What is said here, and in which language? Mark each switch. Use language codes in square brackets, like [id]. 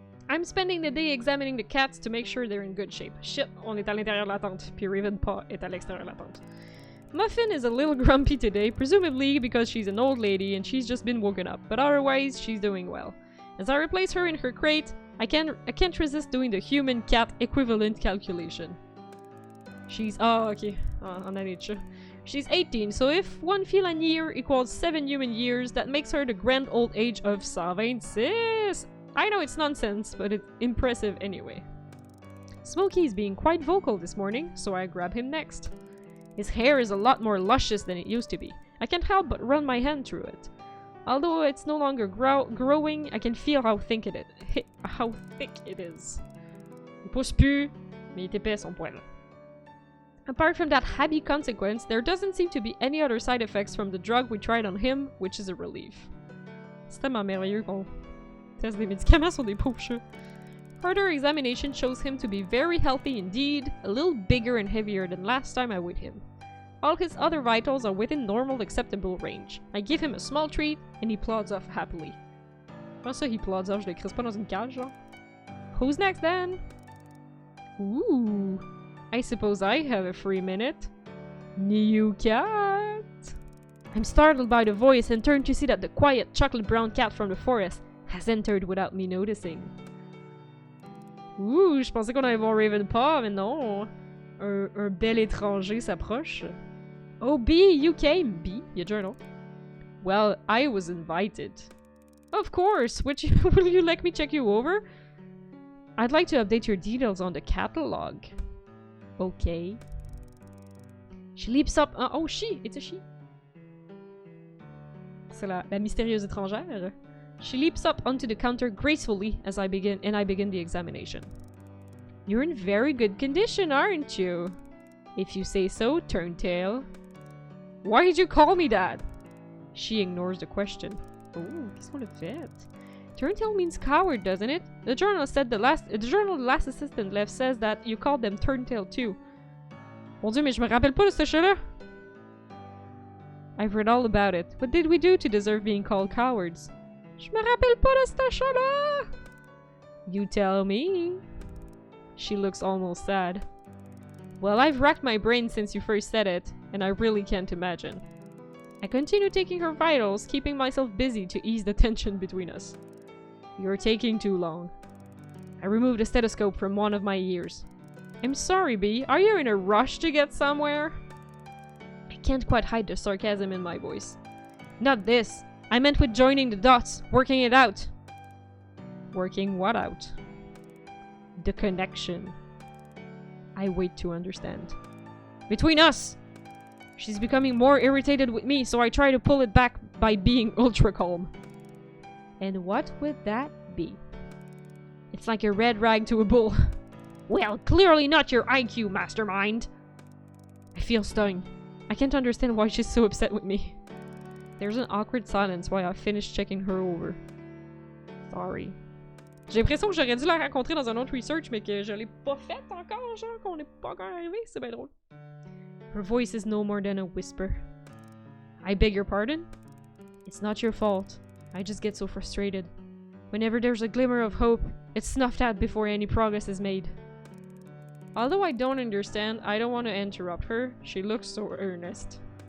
[en] I'm spending the day examining the cats to make sure they're in good shape. [fr] Shit, on est à l'intérieur de la tente, puis Ravenpaw est à l'extérieur de la tente. [en] Muffin is a little grumpy today, presumably because she's an old lady and she's just been woken up, but otherwise she's doing well. As I replace her in her crate, I can't resist doing the human-cat equivalent calculation. She's... Oh, okay. [fr] En année de chat. [en] She's 18, so if 1 feline year equals 7 human years, that makes her the grand old age of 126! I know it's nonsense, but it's impressive anyway. Smokey is being quite vocal this morning, so I grab him next. His hair is a lot more luscious than it used to be. I can't help but run my hand through it. Although it's no longer growing, I can feel how thick it is. [fr] Il pousse plus, mais il est épais son poil. [en] Apart from that happy consequence, there doesn't seem to be any other side effects from the drug we tried on him, which is a relief. [fr] C'est tellement merveilleux qu'on teste des médicaments sur des pauvres chats. [en] Further examination shows him to be very healthy indeed, a little bigger and heavier than last time I weighed him. All his other vitals are within normal acceptable range. I give him a small treat, and he plods off happily. [fr] Comment ça, [en] he plods off? [fr] Je l'écris pas dans une cage, genre? [en] Who's next, then? Ooh. I suppose I have a free minute. New cat! I'm startled by the voice and turn to see that the quiet chocolate brown cat from the forest has entered without me noticing. [fr] Ouh, je pensais qu'on allait voir Ravenpaw, mais non. Un bel étranger s'approche. [en] Oh, B, you came. B, your journal. Well, I was invited. Of course. Will you let me check you over? I'd like to update your details on the catalog. Okay. She leaps up. Oh, she. It's a she. [fr] C'est la mystérieuse étrangère. [en] She leaps up onto the counter gracefully as I begin the examination. You're in very good condition, aren't you? If you say so, Turntail. Why did you call me that? She ignores the question. Oh, [fr] qu'est-ce qu'on a fait? [en] Turntail means coward, doesn't it? The journal the last assistant left says that you called them Turntail too. [fr] Mon Dieu, mais je me rappelle pas de ce chat-là. [en] I've read all about it. What did we do to deserve being called cowards? [fr] Je me rappelle pas de ce chat-là. [en] You tell me. She looks almost sad. Well, I've racked my brain since you first said it, and I really can't imagine. I continue taking her vitals, keeping myself busy to ease the tension between us. You're taking too long. I removed a stethoscope from one of my ears. I'm sorry, B. Are you in a rush to get somewhere? I can't quite hide the sarcasm in my voice. Not this. I meant with joining the dots, working it out. Working what out? The connection. I wait to understand. Between us! She's becoming more irritated with me, so I try to pull it back by being ultra calm. And what would that be? It's like a red rag to a bull. Well, clearly not your IQ, mastermind! I feel stung. I can't understand why she's so upset with me. There's an awkward silence while I finish checking her over. Sorry. [fr] J'ai l'impression que j'aurais dû la rencontrer dans un autre research, mais que je l'ai pas fait encore, genre qu'on n'est pas encore arrivé, c'est bien drôle. [en] Her voice is no more than a whisper. I beg your pardon? It's not your fault. I just get so frustrated. Whenever there's a glimmer of hope, it's snuffed out before any progress is made. Although I don't understand, I don't want to interrupt her. She looks so earnest.